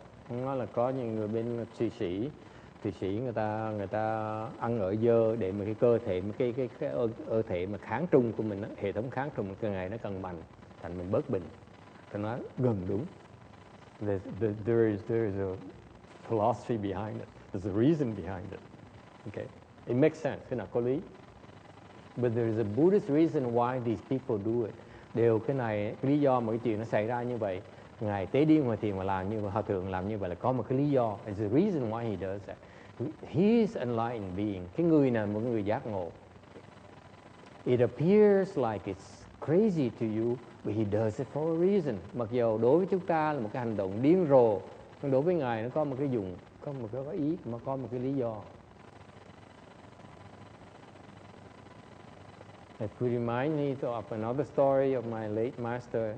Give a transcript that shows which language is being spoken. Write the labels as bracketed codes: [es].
[vi] Nó là có những người bên Thụy Sĩ người ta ăn ở dơ để mà cái cơ thể cái cơ thể mà kháng trung của mình, hệ thống kháng trung càng ngày nó càng mạnh, thành mình bớt bệnh. Thì nó gần đúng. [en] There is a philosophy behind it. There's a reason behind it. Okay, it makes sense. [vi] Cái nào có lý. [en] But there is a Buddhist reason why these people do it. [vi] đều cái này, cái lý do mà cái chuyện nó xảy ra như vậy. Ngài Tế Điên Hòa Thiền mà làm như vậy, Hòa Thượng làm như vậy là có một cái lý do. [en] It's the reason why he does that. He is enlightened being. [vi] Cái người này một người giác ngộ. [en] It appears like it's crazy to you, but he does it for a reason. [vi] Mặc dù đối với chúng ta là một cái hành động điên rồ, nhưng đối với Ngài nó có một cái dùng, có một cái ý, mà có một cái lý do. [en] It could remind me of another story of my late master.